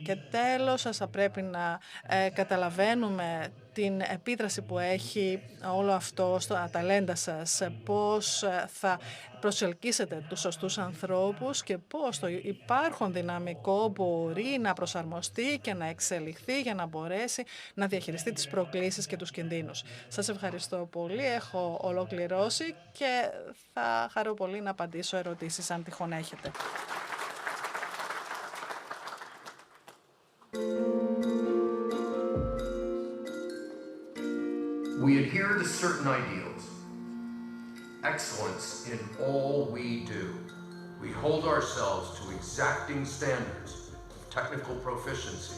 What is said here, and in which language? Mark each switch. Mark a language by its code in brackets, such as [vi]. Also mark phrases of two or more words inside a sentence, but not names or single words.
[el] Και τέλος, θα πρέπει να καταλαβαίνουμε την επίδραση που έχει όλο αυτό στα ταλέντα σας, πώς θα προσελκύσετε τους σωστούς ανθρώπους και πώς το υπάρχον δυναμικό μπορεί να προσαρμοστεί και να εξελιχθεί για να μπορέσει να διαχειριστεί τις προκλήσεις και τους κινδύνους. Σας ευχαριστώ πολύ. Έχω ολοκληρώσει και θα χαρώ πολύ να απαντήσω ερωτήσεις αν τυχόν έχετε. [en] We adhere to certain ideals. Excellence in all we do. We hold ourselves to exacting standards of technical proficiency.